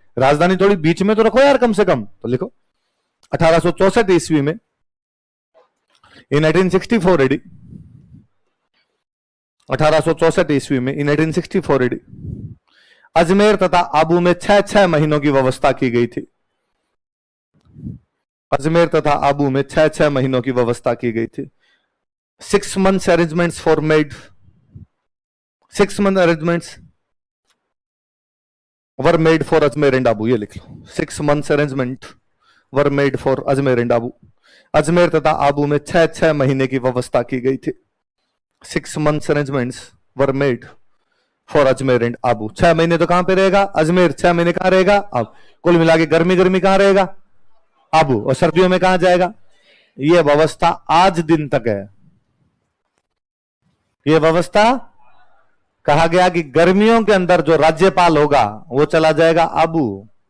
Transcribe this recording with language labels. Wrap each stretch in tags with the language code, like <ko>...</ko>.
<hi>राजधानी थोड़ी बीच में तो रखो यार कम से कम। तो लिखो 1864 ईस्वी में,</hi> <en>in 1864 AD,</en> <hi>1864 ईस्वी में, इन 1864 एडी अजमेर तथा आबू में 6-6 महीनों की व्यवस्था की गई थी। अजमेर तथा आबू में 6-6 महीनों की व्यवस्था की गई थी।</hi> <en>6 months arrangements for made, 6 month arrangements were made for Ajmer and Abu।</en> <hi>ये लिख लो,</hi> <en>6 months arrangement were made for Ajmer and Abu।</en> <hi>Ajmer तथा आबू में 6-6 महीने की व्यवस्था की गई थी।</hi> <en>6 months arrangements were made for Ajmer and Abu।</en> <hi>6 महीने तो कहां पे रहेगा? अजमेर। 6 महीने कहां रहेगा? अब कुल मिला के गर्मी गर्मी कहां रहेगा? आबू। और सर्दियों में कहां जाएगा? यह व्यवस्था आज दिन तक है। यह व्यवस्था कहा गया कि गर्मियों के अंदर जो राज्यपाल होगा वो चला जाएगा आबू।</hi>